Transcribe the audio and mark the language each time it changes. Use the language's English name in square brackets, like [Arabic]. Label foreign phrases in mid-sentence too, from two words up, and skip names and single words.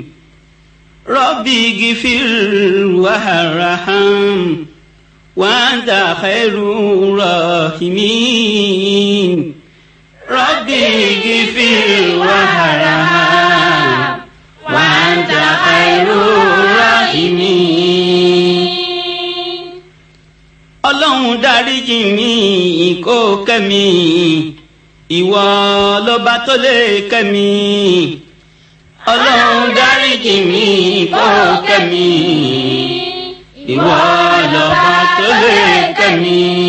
[Arabic] رب اغفر وارحم وأنت خير الراحمين. رب اغفر وارحم وأنت خير الراحمين. [Yoruba] Ọlọ́run dáríjì mi kó kẹ́ mi, ìwọ lọ́ba tó lè kẹ́ mi. Ọlọ́run dáríjì mi kó kẹ́ mi, ìwọ lọ́ba tó lè kẹ́ mi.